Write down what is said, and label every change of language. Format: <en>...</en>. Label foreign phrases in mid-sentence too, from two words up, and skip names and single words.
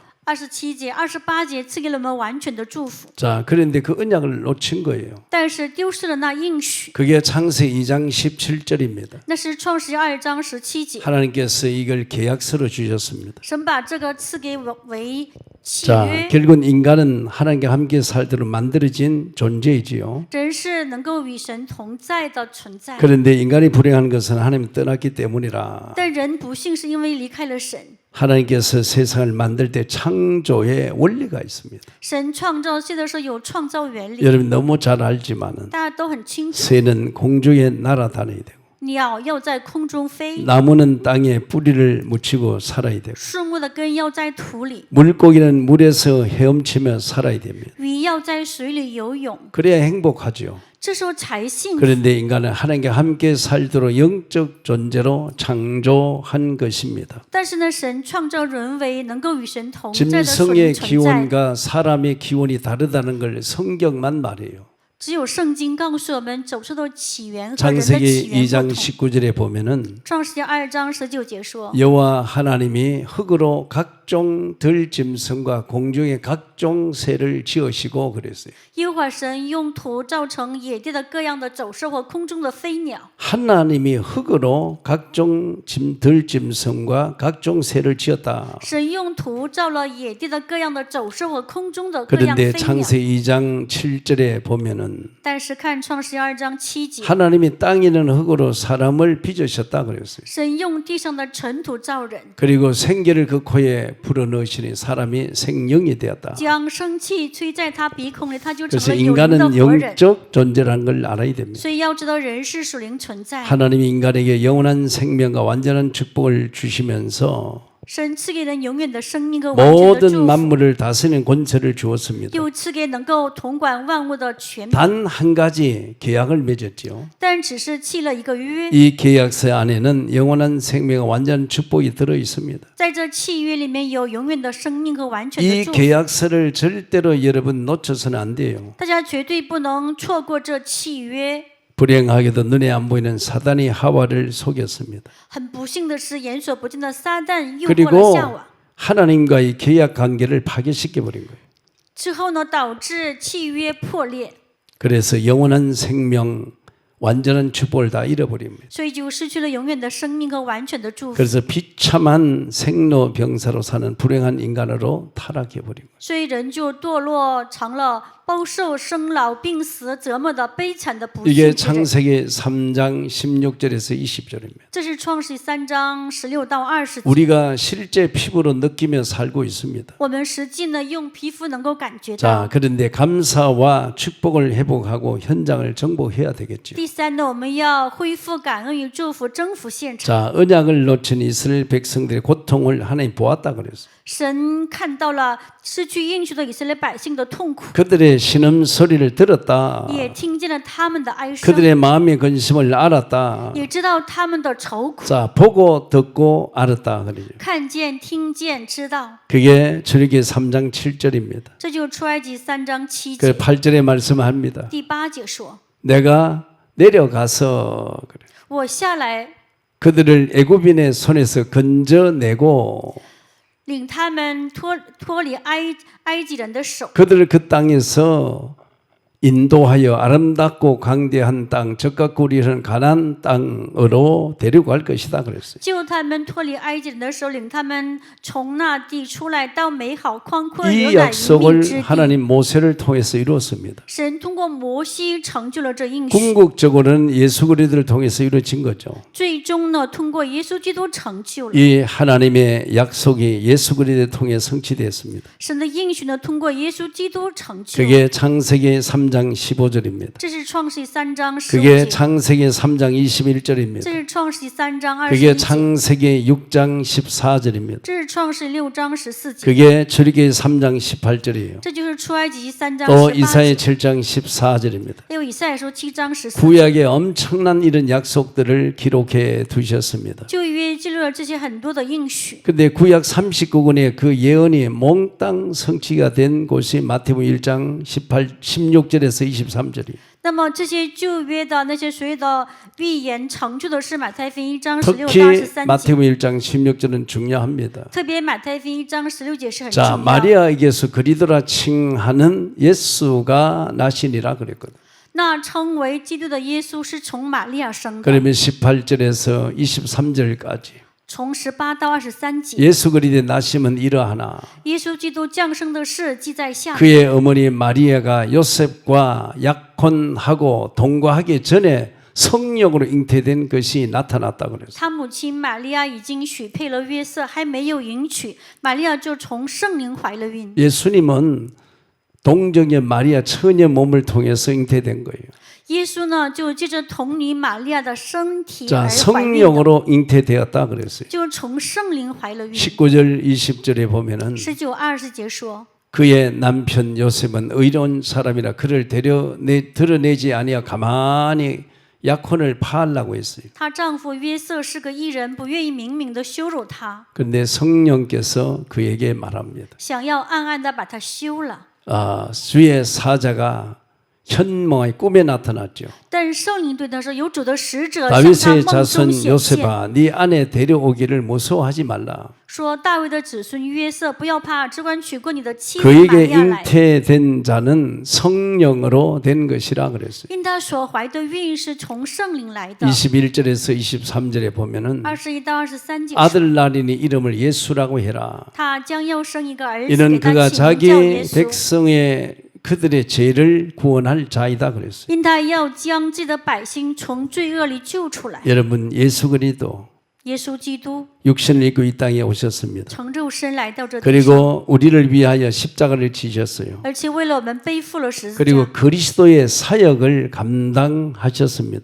<zh>27 节、28节赐给了我们完全的祝福，</zh> <ko>자, 그런데 그 언약을 놓친 거예요.</ko> <zh>但是丢失了那应许。</zh> <ko>그게 창세기 2장 17절입니다.</ko> <zh>那是创世2章17节，</zh> <ko>하나님께서 이걸 계약서로 주셨습니다.</ko> <zh>神把这个赐给我为契</zh> <ko>자,</ko> <zh>约。</zh> <ko>결국은 인간은 하나님과 함께 살도록 만들어진 존재이지요.</ko> <zh>人是能够与神同在的存在，</zh> <ko>그런데 인간이 불행한 것은 하나님 떠났기 때문이라</ko> <zh>但人不幸是因为离开了神。</zh> <ko>하나님께서 세상을 만들 때 창조의 원리가 있습니다.</ko> <zh>神创造世界的时候有创造原理，</zh> <ko>여러분 너무 잘 알지만은</ko> <zh>大家都很清楚。</zh> <ko>새는 공중에 날아다녀야 되고</ko> <zh>鸟要在空中飞，</zh> <ko>나무는 땅에 뿌리를 묻히고 살아야 되고</ko> <zh>树木的根要在土里，</zh> <ko>물고기는 물에서 헤엄치며 살아야 됩니다.</ko> <zh>鱼要在水里游泳，</zh> <ko>그래야 행복하죠.</ko> <zh>这时候才幸福。</zh> <ko>그런데 인간은 하나님과 함께 살도록 영적 존재로 창조한 것입니다.</ko> <zh>但是呢，神创造人为能够与神同在的属</zh> <ko>짐승의</ko> <zh>灵存在，</zh> <ko>기원과 사람의 기원이 다르다는 걸 성경만 말해요.</ko> <zh>只有圣经告诉我们走出的起源和人的</zh> <ko>창세기</ko> <zh>起源</zh> <ko>2장</ko> <zh>不同。</zh> <ko>19절에 보면은</ko> <zh>创世纪2章19节说，</zh> <ko>여호와 하나님이 흙으로 각종 들짐승과 공중의 각종 새를 지으시고 그랬어요.</ko> <zh>耶和华神用土造成野地的各样的走兽和空中的飞鸟。</zh> <ko>하나님이 흙으로 각종 들짐승과 각종 새를 지었다.</ko> <zh>神用土造了野地的各样的走兽和空中的各样</zh> <ko>그런데</ko> <zh>飞鸟。</zh> <ko>창세기 2장 7절에 보면은</ko> <zh>但是看创世纪2章7节，</zh> <ko>하나님이 땅에 있는 흙으로 사람을 빚으셨다 그랬어요.</ko> <zh>神用地上的尘土造人，</zh> <ko>그리고 생기를 그 코에 불어넣으시니 사람이 생명이 되었다.</ko> <zh>将生气吹在他鼻孔里，他就成</zh> <ko>그래서</ko> <zh>了有灵的</zh> <ko>인간은</ko> <zh>活人。</zh> <ko>영적 존재라는 걸 알아야 됩니다.</ko> <zh>所以要知道人是属灵存在，</zh> <ko>하나님이 인간에게 영원한 생명과 완전한 축복을 주시면서</ko> <zh>神赐给人永远的生命和完全的</zh> <ko>모든</ko> <zh>祝福，</zh> <ko>만물을 다스리는 권세를 주었습니다.</ko> <zh>又赐给能够统管万物的权柄，</zh> <ko>단 한 가지 계약을 맺었죠.</ko> <zh>但只是契了一个约。</zh> <ko>이 계약서 안에는 영원한 생명과 완전한 축복이 들어 있습니다.</ko> <zh>在这契约里面有永远的生命和完全</zh> <ko>이</ko> <zh>的祝福，</zh> <ko>계약서를 절대로 여러분 놓쳐서는 안 돼요.</ko> <zh>大家绝对不能错过这契约。</zh> <ko>불행하게도 눈에 안 보이는 사단이 하와를 속였습니다.</ko> <zh>很不幸的是，眼所不见的撒旦诱惑了</zh> <ko>그리고</ko> <zh>夏娃，</zh> <ko>하나님과의 계약 관계를 파괴시켜 버린 거예요.</ko> <zh>之后呢，导致契约破裂，</zh> <ko>그래서 영원한 생명, 완전한 축복을 다 잃어버립니다.</ko> <zh>所以就失去了永远的生命和完全的祝福。</zh> <ko>그래서 비참한 생로병사로 사는 불행한 인간으로 타락해 버린 거예요.</ko> <zh>所以人就堕落成了饱受生老病死折磨的悲惨的不</zh> <ko>이게</ko> <zh>幸之人。</zh> <ko>창세기 3장 16절에서 20절입니다.</ko> <zh>这是创世3章16到20节。</zh> <ko>우리가 실제 피부로 느끼며 살고 있습니다.</ko> <zh>我们实际呢用皮肤能够感觉到。</zh> <ko>자, 그런데 감사와 축복을 회복하고 현장을 정복해야 되겠죠.</ko> <zh>第三呢，我们要恢复感恩与祝福，征服现场。</zh> <ko>자, 언약을 놓친 이스라엘 백성들의 고통을 하나님 보았다 그랬어요.</ko> <zh>神看到了失去应许的以色列百姓的痛苦，</zh> <ko>그들의 신음 소리를 들었다.</ko> <zh>也听见了他们的哀声，</zh> <ko>그들의 마음의 근심을 알았다.</ko> <zh>也知道他们的愁苦，</zh> <ko>자, 보고 듣고 알았다 그러죠.</ko> <zh>看见、听见、知道。</zh> <ko>그게 출애굽기 3장 7절입니다.</ko> <zh>这就是出埃及3章7</zh> <ko>그</ko> <zh>节。</zh> <ko>8절에 말씀합니다.</ko> <zh>第8节说</zh> <ko>내가 내려가서 그래.</ko> <zh>我下来</zh> <ko>그들을 애굽인의 손에서 건져내고</ko> <zh>领他们脱离埃及人的手，</zh> <ko>그들을 그 땅에서 인도하여 아름답고 광대한 땅, 젖과 꿀이 흐르는 가나안 땅으로 데리고 갈 것이다 그랬어요.</ko> <zh>救他们脱离埃及人的手，领他们从那地出来，到美好宽阔</zh> <ko>이</ko> <zh>流奶与蜜</zh> <ko>약속을</ko> <zh>之地。</zh> <ko>하나님 모세를 통해서 이루었습니다.</ko> <zh>神通过摩西成就了这应许，</zh> <ko>궁극적으로는 예수 그리스도를 통해서 이루어진 거죠.</ko> <zh>最终呢，通过耶稣基督成就了。</zh> <ko>이 하나님의 약속이 예수 그리스도를 통해 성취되었습니다.</ko> <zh>神的应许呢，通过耶稣基督成就。</zh> <ko>그게 창세기 3장 15절입니다.</ko> <zh>这是创世3章15</zh> <ko>그게</ko> <zh>节，</zh> <ko>창세기 3장 21절입니다.</ko> <zh>这是创世3章</zh> <ko>그게</ko> <zh>21节，</zh> <ko>창세기 6장 14절입니다.</ko> <zh>这是创世6章14节，</zh> <ko>그게 출애굽기 3장 18절이에요.</ko> <zh>这就是出埃及3章</zh> <ko>또</ko> <zh>18</zh> <ko>이사야</ko> <zh>节，</zh> <ko>7장 14절입니다.</ko> <zh>还有以赛亚书7章14节。</zh> <ko>구약의 엄청난 이런 약속들을 기록해 두셨습니다.</ko> <zh>旧约记录了这些很多的应许，</zh> <ko>근데 구약 39권의 그 예언이 몽땅 성취가 된 곳이 마태복음 1장 16절에서 23절이에요.</ko> <zh>那么这些旧约的那些所有的预言成就的是马太福音1章16到</zh> <ko>특히</ko> <zh>23节，</zh> <ko>마태복음 1장 16절은 중요합니다.</ko> <zh>特别马太福音1章16节是很重</zh> <ko>자,</ko> <zh>要。</zh> <ko>마리아에게서 그리스도라 칭하는 예수가 나시니라 그랬거든.</ko> <zh>那称为基督的耶稣是从玛利亚生的，</zh> <ko>그러면 18절에서 23절까지</ko> <zh>从18到23节，</zh> <ko>예수 그리스도의 나심은 이러하나</ko> <zh>耶稣基督降生的事记在下面。</zh> <ko>그의 어머니 마리아가 요셉과 약혼하고 동거하기 전에 성령으로 잉태된 것이 나타났다 그랬어요.</ko> <zh>他母亲玛利亚已经许配了约瑟，还没有迎娶，玛利亚就从圣灵怀了孕。</zh> <ko>예수님은 동정녀 마리아 처녀 몸을 통해서 잉태된 거예요.</ko> <zh>耶稣呢，就借着童女玛利亚的身体</zh> <ko>자,</ko> <zh>而怀孕的，</zh> <ko>성령으로 잉태되었다 그랬어요.</ko> <zh>就从圣灵怀了孕。</zh> <ko>19절 20절에 보면은</ko> <zh>19、20 节说，</zh> <ko>그의 남편 요셉은 의로운 사람이라 그를 드러내지 아니하 가만히 약혼을 파하려고 했어요.</ko> <zh>她丈夫约瑟是个义人，不愿意明明的羞辱她，</zh> <ko>그런데 성령께서 그에게 말합니다.</ko> <zh>想要暗暗的把她休了。</zh> <ko>주의 사자가 현몽의 꿈에 나타났죠.</ko> <zh>但是圣灵对他说：“有主的使者向他</zh> <ko>다윗의</ko> <zh>梦中</zh> <ko>자손</ko> <zh>显现，</zh> <ko>요셉아, 네 아내 데려오기를 무서워하지 말라.</ko> <zh>说大卫的子孙约瑟，不要怕，只管娶过你的妻子玛</zh> <ko>그에게</ko> <zh>利亚来。</zh> <ko>잉태된 자는 성령으로 된 것이라 그랬어요.</ko> <zh>因他所怀的孕是从圣灵来的。</zh> <ko>21절에서 23절에 보면은</ko> <zh>21 到23节说，</zh> <ko>아들 낳으니 이름을 예수라고 해라.</ko> <zh>他将要生一个儿子，</zh> <ko>이는</ko> <zh>给他</zh> <ko>그가</ko> <zh>起名叫耶</zh> <ko>자기</ko> <zh>稣。</zh> <ko>백성의 그들의 죄를 구원할 자이다 그랬어요.</ko> <zh>因他要将自己的百姓从罪恶里救出来。</zh> <ko>여러분, 예수 그리스도</ko> <zh>耶稣基督</zh> <ko>육신을 입고 이 땅에 오셨습니다.</ko> <zh>成肉身来到这地上，</zh> <ko>그리고 우리를 위하여 십자가를 지셨어요.</ko> <zh>而且为了我们背负了十字</zh> <ko>그리고</ko> <zh>架，</zh> <ko>그리스도의 사역을 감당하셨습니다.</ko>